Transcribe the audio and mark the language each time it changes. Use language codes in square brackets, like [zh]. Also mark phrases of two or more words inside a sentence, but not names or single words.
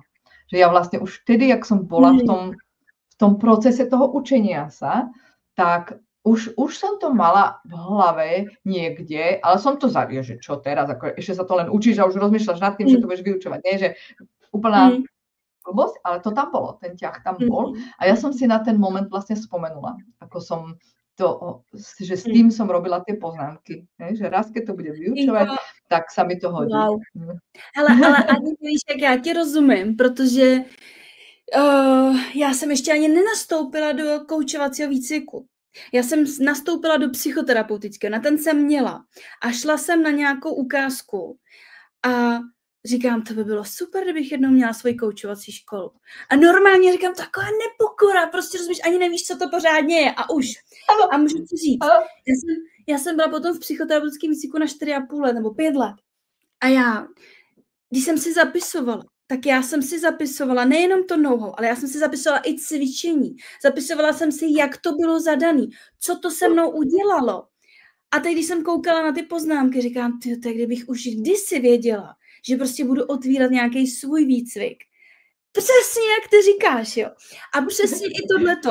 [sk] Že ja vlastne už vtedy, jak som bola v tom procese toho učenia sa, tak už som to mala v hlave niekde, ale som to zavie, že čo teraz, ako ešte sa to len učíš a už rozmýšľaš nad tým, že to budeš vyučovať. Nie, že úplná blbosť, ale to tam bolo, ten ťah tam bol a ja som si na ten moment vlastne spomenula, ako som to, že s tým som robila tie poznámky, že raz, keď to bude vyučovať, tak sa mi to hodí. Wow. [cs] Ale ani víš, jak já ti rozumím, protože já jsem ještě ani nenastoupila do koučovacího výcviku. Já jsem nastoupila do psychoterapeutického, na ten jsem měla a šla jsem na nějakou ukázku a říkám, to by bylo super, kdybych jednou měla svoji koučovací školu. A normálně říkám, taková nepokora, prostě rozumíš, ani nevíš, co to pořádně je a už. A můžu ti říct, já jsem byla potom v psychoterapeutickém výcviku na 4,5 let nebo 5 let. A já, když jsem si zapisovala, tak já jsem si zapisovala nejenom to know-how, ale já jsem si zapisovala i cvičení. Zapisovala jsem si, jak to bylo zadaný, co to se mnou udělalo. A teď, když jsem koukala na ty poznámky, říkám, tak kdybych už kdysi věděla, že prostě budu otvírat nějaký svůj výcvik. Přesně jak ty říkáš, jo. A přesně i tohleto.